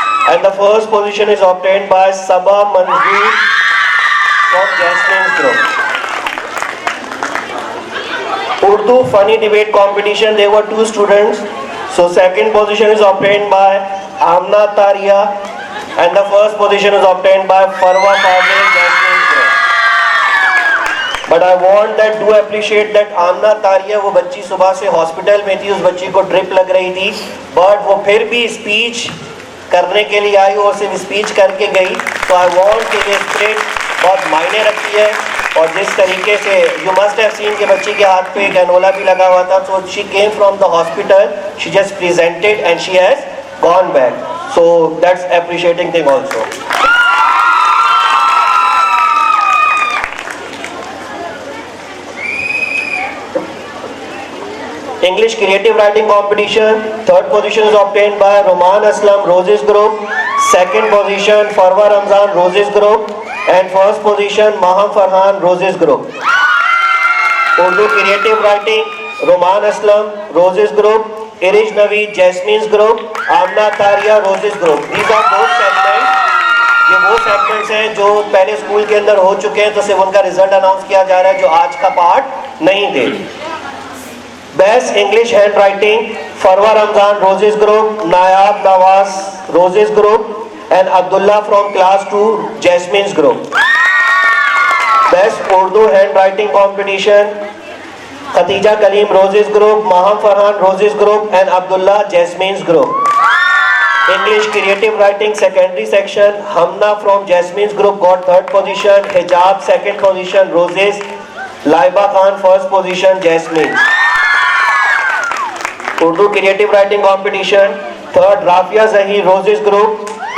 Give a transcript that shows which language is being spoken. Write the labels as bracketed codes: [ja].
[en] And the first position is obtained by Sabah Manzoor from Jasmine's group. Urdu funny debate competition, there were 2 students. So second position is obtained by Amna Taria. And the first position is obtained by Farwa Fazil, Jasmine's group. But I want that do appreciate that [ur] Amna Taria, وہ بچی صبح سے hospital میں تھی, اس بچی کو drip لگ رہی تھی, بٹ وہ پھر بھی اسپیچ کرنے کے لیے آئی اور صرف اسپیچ کر کے گئی. تو [en] I want [ur] کہ یہ اسپرٹ بہت معنی رکھتی ہے. اور جس طریقے سے [en] you must have seen [ur] کہ بچی کے ہاتھ پہ کینولا بھی لگا ہوا تھا. [en] So she came from the hospital, she just presented and she has gone back. So that's appreciating thing also. English creative writing competition, third position is obtained by Roman Aslam, Roses Group. Second position, Farwa Ramzan, Roses Group. And first position, Maham Farhan, Roses Group. Urdu creative writing, Roman Aslam, Roses Group. Irish Naveed, Jasmine's Group. Amna Taria, Roses Group. These are those segments. [ur] یہ وہ segments ہیں جو پہلے school کے اندر ہو چکے ہیں, تو صرف ان کا ریزلٹ اناؤنس کیا جا رہا ہے جو آج کا پارٹ نہیں دے. [en] Best English handwriting, Farwa Ramzan, Roses Group. Nayab Nawaz, Roses Group. And Abdullah from class 2, Jasmine's group. Best Urdu handwriting competition, Khadija Kaleem, Roses Group. Maham Farhan, Roses Group. And Abdullah, Jasmine's group. English creative writing secondary section, Hamna from Jasmine's group got third position. Hijab second position, Roses. Laiba Khan first position, Jasmine. Urdu creative writing competition, third Rafia Zahir, Roses group.